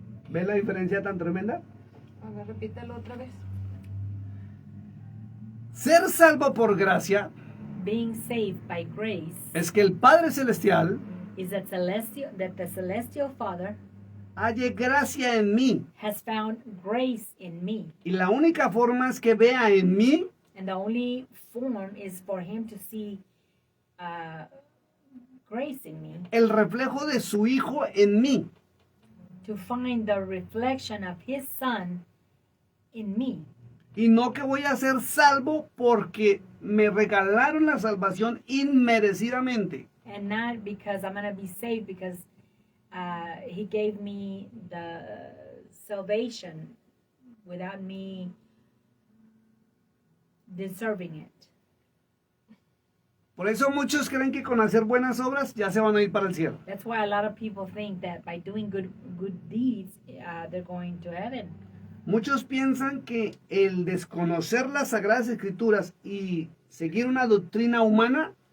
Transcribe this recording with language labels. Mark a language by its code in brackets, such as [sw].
[es] ¿Ves la diferencia tan tremenda? A ver, repítalo otra vez. Ser salvo por gracia [en] being saved by grace [es] es que el Padre Celestial [en] is that the celestial Father [es] halle gracia en mí. [en] has found grace in me. [es] Y la única forma es que vea en mí [en] And the only form is for him to see grace in me, [es] el reflejo de su Hijo en mí. [en] to find the reflection of His Son in me. [es] Y no que voy a ser salvo porque me regalaron la salvación inmerecidamente. [en] And not because I'm going to be saved because He gave me the salvation without me deserving it. [es] Por eso muchos creen que con hacer buenas obras ya se van a ir para el cielo. [en] That's why a lot of people think that by doing good deeds, they're going to heaven. [es] Muchos piensan que el desconocer las Sagradas Escrituras y seguir una doctrina humana